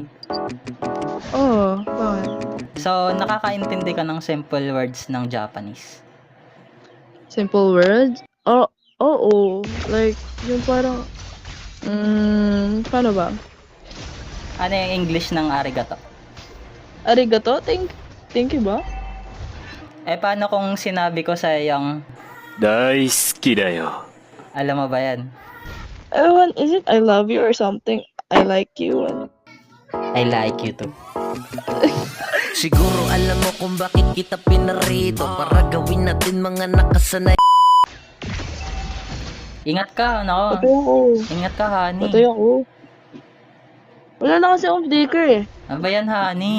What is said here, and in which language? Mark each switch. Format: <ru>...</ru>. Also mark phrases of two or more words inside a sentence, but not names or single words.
<tl>Oo, bakit? So, nakakaintindi ka ng</tl> <en>simple words</en> <tl>ng Japanese.</tl> <en>Simple words? Oo.</en> <tl>Like, yung parang, paano ba? Ano yung English ng arigato? Arigato?</tl> <en>Thank you ba?</en> <tl>Paano kung sinabi ko sa yung,</tl> <ja>大好きだよ。</ja> <tl>alam mo ba yan? Ewan,</tl> <en>is it I love you or something? I like you. I like you too.</en> <tl>Siguro alam mo kung bakit kita pinarito para gawin natin mga nakasanay. Ingat ka, Patay ako. Ingat ka, honey. Patay ako. Wala na kasi akong flicker Ano ba yan, honey?</tl>